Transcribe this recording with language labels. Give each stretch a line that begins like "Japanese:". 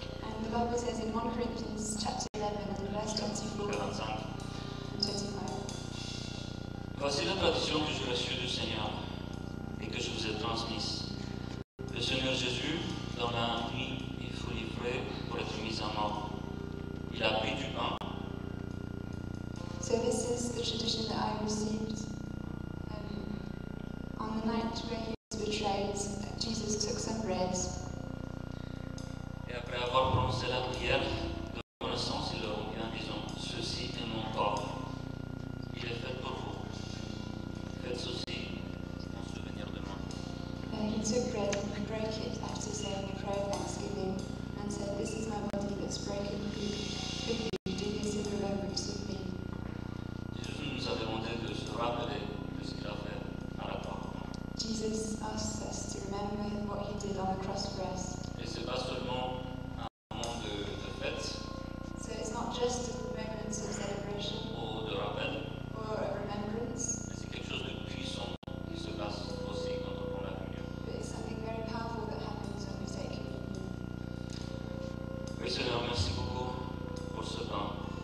English: And the Bible says in 1 Corinthians chapter 11 and verse 24 25. and 25,
French: Voici la tradition que j'ai reçue du Seigneur et que je vous ai transmise. Le Seigneur Jésus, dans la nuit, il fut livré pour être mis à mort. Il a pris du pain,
English: so this is the tradition that I received. On the night where he was betrayed, Jesus took some bread,
French: et après avoir prononcé la prière de reconnaissance, il leur dit en disant, ceci est mon corps. Il est fait pour vous. Faites ceci en souvenir de moi.
English: he took bread and he broke it after saying a prayer of thanksgiving and said, "This is my body that's broken for you. Do this in remembrance of me."
French: Jésus nous a demandé de se rappeler de ce qu'il a fait à la croix.
English: Jesus asked us to remember what he did on the cross for us.
French: Et ce n'est pas seulement un moment de fête
English: So it's not just a moment of celebration
French: ou de rappel,
English: or a remembrance,
French: mais c'est quelque chose de puissant qui se passe aussi quand on prend la communion.
English: but it's something very powerful that happens when we take communion.
French: Oui, Seigneur, merci beaucoup pour ce pain